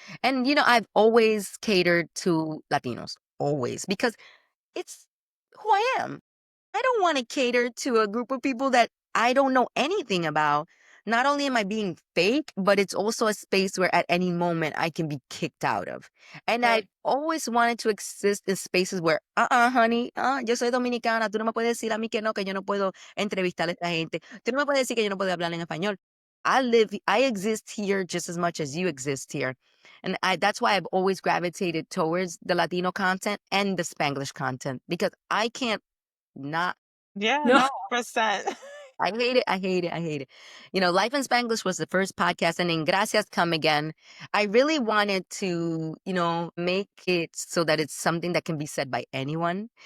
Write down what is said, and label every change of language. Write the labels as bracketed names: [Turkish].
[English] And, I've always catered to Latinos, always, because it's who I am. I don't want to cater to a group of people that I don't know anything about. Not only am I being fake, but it's also a space where at any moment I can be kicked out of. And I Right. always wanted to exist in spaces where, honey, [Spanish] yo soy dominicana, tú no me puedes decir a mí que yo no puedo entrevistar a esta gente. Tú no me puedes decir que yo no puedo hablar en español. [English] I exist here just as much as you exist here. And that's why I've always gravitated towards the Latino content and the Spanglish content, because I can't not. Yeah, No. no, percent. I hate it. I hate it. I hate it. Life in Spanglish was the first podcast, and in Gracias Come Again, I really wanted to, make it so that it's something that can be said by anyone.